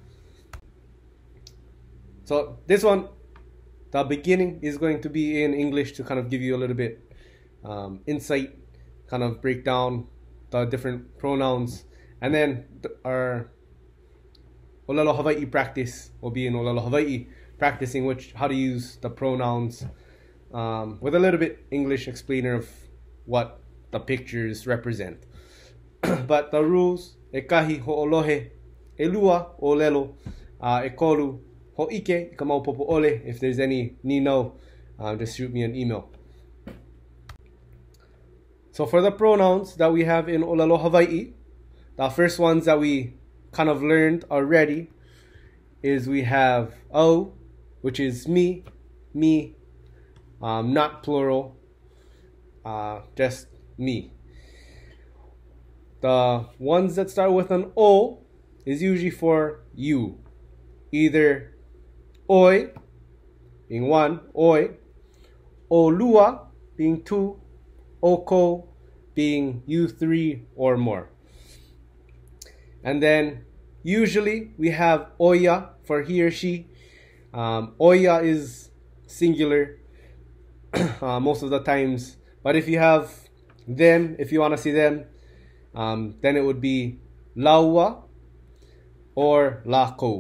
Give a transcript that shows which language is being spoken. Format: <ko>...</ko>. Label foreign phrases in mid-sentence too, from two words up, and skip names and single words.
<en>So this one, the beginning is going to be in English to kind of give you a little bit insight, kind of break down the different pronouns, and then our Olelo Hawaii practice will be in Olelo Hawaii, practicing how to use the pronouns with a little bit English explainer of what the pictures represent. But the rules,</en> <haw>e kahi ho'olohe, e lua olelo, e kolu ho'ike, ka maupopo ole.</haw> <en>If there's any no, just shoot me an email. So for the pronouns that we have in Olelo Hawaii, the first ones that we kind of learned already is we have au, which is me, not plural, just me. The ones that start with an o is usually for you, either oi being one, oi, o lua being two, oko being you three or more. And then usually we have oya for he or she. Oya is singular most of the times, but if you have them, if you want to see them, then it would be laua or lako.</en>